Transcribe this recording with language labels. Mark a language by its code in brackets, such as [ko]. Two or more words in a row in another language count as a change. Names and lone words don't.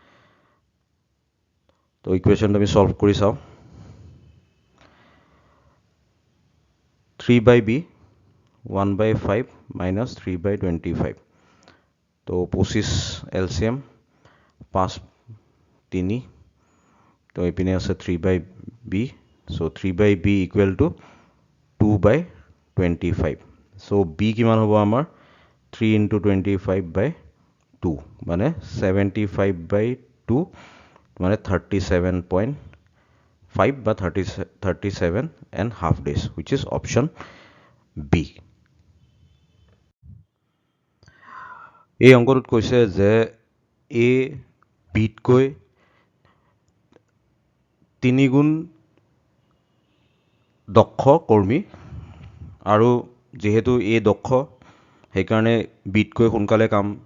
[as] তো ইকুৱেশ্যনটো আমি সলভ কৰি চাওঁ 3/b 1/5 minus 3/25 তো 25 এলচিএম 5 3 তো এইপিনে আছে 3/b [en] so 3/b equal to [as] 2/25 so b কিমান হ'ব আমাৰ [en] 3 into 25/2 [as] মানে 75/2 মানে 37.5 বা [en] 37.5 days which is option B [as] এই অংকটোত কৈছে যে এ বিতকৈ 3 গুণ দক্ষ কৰ্মী আৰু যেহেতু এ দক্ষ সেইকাৰণে বিতকৈ সোনকালে কাম